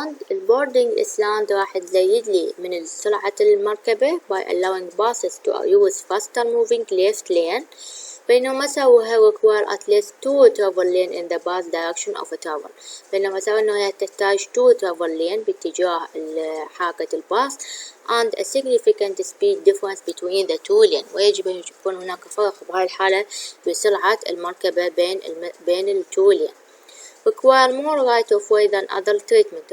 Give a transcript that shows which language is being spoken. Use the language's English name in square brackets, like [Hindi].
[Arabic] البوردنج اسلاند راح تزيد لي من سرعة المركبة [English] by allowing buses to use faster moving left lane. [Arabic] بينما مساوئها [English] require at least 2 travel lane in the bus direction of travel. [Arabic] بينما مساوئها انه هي تحتاج [English] 2 travel lane [Arabic] باتجاه حركة الباص [English] and a significant speed difference between the two lanes. [Arabic] ويجب ان يكون هناك فرق بهاي الحالة بسرعة المركبة بين التو لين. [English] require more right of way than other treatment.